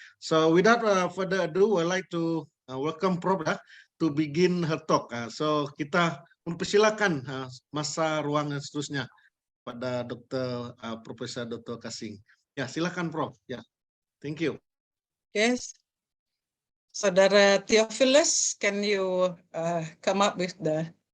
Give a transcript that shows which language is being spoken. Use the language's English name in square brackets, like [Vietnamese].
[English] So without further ado, I'd like to welcome Prof. To begin her talk. [Malay] So kita mempersilakan masa ruang dan seterusnya pada Profesor Dr. Kasing. Ya, silakan Prof. Ya, [English] thank you. Yes. Saudara Theophilus, can you come up with the